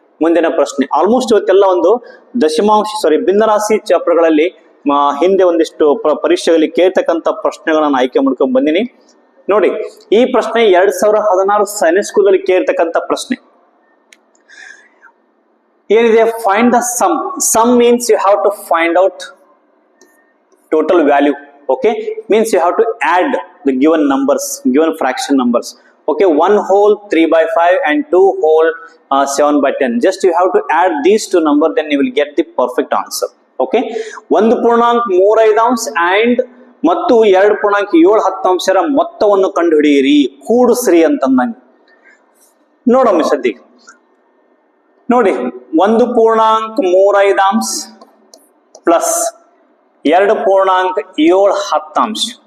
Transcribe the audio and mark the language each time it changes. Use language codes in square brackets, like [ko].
[kn] ಮುಂದಿನ ಪ್ರಶ್ನೆ ಆಲ್ಮೋಸ್ಟ್ ಇವತ್ತೆಲ್ಲ ಒಂದು ಭಿನ್ನರಾಶಿ ಚಾಪ್ಟರ್ಗಳಲ್ಲಿ ಹಿಂದೆ ಒಂದಿಷ್ಟು ಪರೀಕ್ಷೆಗಳಲ್ಲಿ ಕೇಳ್ತಕ್ಕಂಥ ಪ್ರಶ್ನೆಗಳನ್ನ ಆಯ್ಕೆ ಮಾಡ್ಕೊಂಡ್ ಬಂದಿನಿ. ನೋಡಿ, ಈ ಪ್ರಶ್ನೆ 2016 ಸೈನ್ಸ್ ಸ್ಕೂಲ್ ಅಲ್ಲಿ ಕೇಳ್ತಕ್ಕಂಥ ಪ್ರಶ್ನೆ ಏನಿದೆ? [en] Find the sum. Sum means you have to find out total value. Okay, means you have to add the given numbers, given fraction numbers. Okay, 1 whole 3/5 and 2 whole 7/10. Just you have to add these two numbers, then you will get the perfect answer. [kn] Okay, 1.35 and ಮತ್ತು 2.7 ಮೊತ್ತವನ್ನು ಕಂಡು ಹಿಡಿಯಿರಿ, ಕೂಡಿಸ್ರಿ ಅಂತಂದಂಗೆ. ನೋಡಮ್ಮ ಸದ್ಯ ನೋಡಿ, 1.35 plus 2.7.